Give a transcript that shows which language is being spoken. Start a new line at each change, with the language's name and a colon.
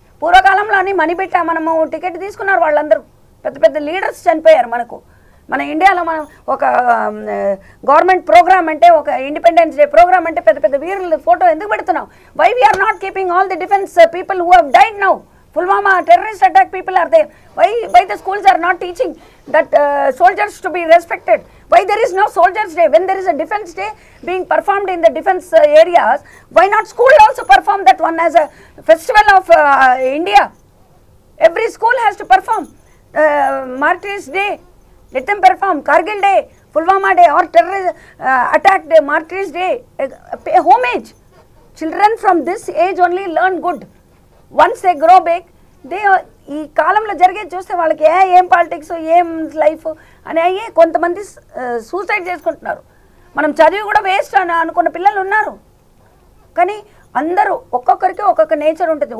Telugu: పూర్వకాలంలో అని మనీ పెట్టా మనము టికెట్ తీసుకున్నారు వాళ్ళందరూ. పెద్ద పెద్ద లీడర్స్ చనిపోయారు మనకు. మన ఇండియాలో మనం ఒక గవర్నమెంట్ ప్రోగ్రామ్ అంటే, ఒక ఇండిపెండెన్స్ డే ప్రోగ్రామ్ అంటే పెద్ద పెద్ద వీరుల ఫోటో ఎందుకు పెడుతున్నాం?
English: Why we are not keeping all the defence people who have died now? Pulwama terrorist attack people are there. Why the schools are not teaching that soldiers to be respected? Why there is no soldiers day? When there is a defense day being performed in the defense areas, why not school also perform that one as a festival of India? Every school has to perform Martyrs Day. Let them perform Kargil Day, Pulwama Day, or terrorist attack day, Martyrs Day. Pay homage. Children from this age only learn good. Once they grow big, they
Telugu: ఈ కాలంలో జరిగేది చూస్తే వాళ్ళకి ఏం politics, ఏం life అని అయ్యే కొంతమంది సూసైడ్ చేసుకుంటున్నారు. మనం చదివి కూడా వేస్ట్ అని అనుకున్న పిల్లలు ఉన్నారు. కానీ అందరూ ఒక్కొక్కరికి ఒక్కొక్క నేచర్ ఉంటుంది.